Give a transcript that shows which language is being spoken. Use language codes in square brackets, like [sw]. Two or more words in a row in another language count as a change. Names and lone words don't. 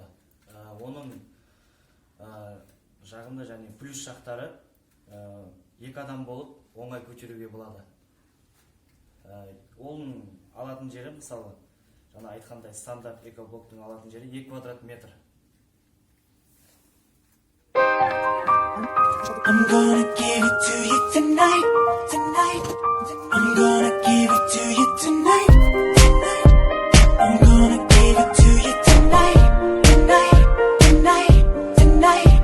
[kk] Оның жағымды және плюс жақтары 2 адам болып оңай көтеруге болады. Оның алатын жері, мысалы, жаңа айтқандай стандарт экоблоктың алатын жері 2 квадрат метр. [en] I'm gonna give it to you tonight, tonight. I'm gonna give it to you tonight, tonight. I'm gonna give it to you tonight, tonight, tonight, tonight.